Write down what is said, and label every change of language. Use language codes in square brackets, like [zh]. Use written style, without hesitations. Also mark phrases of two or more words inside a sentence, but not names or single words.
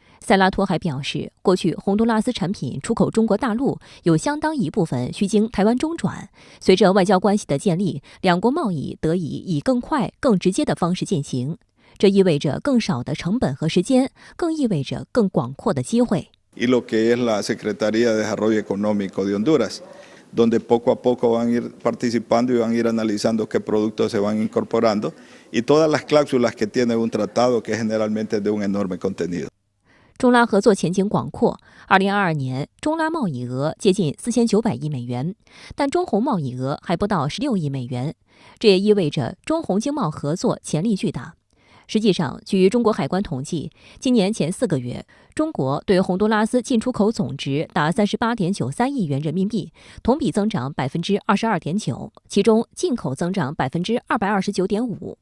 [zh] 塞拉托还表示，过去洪都拉斯产品出口中国大陆有相当一部分需经台湾中转，随着外交关系的建立，两国贸易得以更快、更直接的方式进行，这意味着更少的成本和时间，更意味着更广阔的机会。 [es] Y lo que es la Secretaría de Desarrollo Económico de Honduras, donde poco a poco van a ir participando y van a ir analizando qué productos se van incorporando y todas las cláusulas que tiene un tratado que generalmente es de un enorme contenido. [zh] 中拉合作前景广阔。2022年，中拉贸易额接近4900亿美元，但中洪贸易额还不到16亿美元。这也意味着中洪经贸合作潜力巨大。实际上，据中国海关统计，今年前4个月，中国对洪都拉斯进出口总值达38.93亿元人民币，同比增长22.9%，其中进口增长229.5%。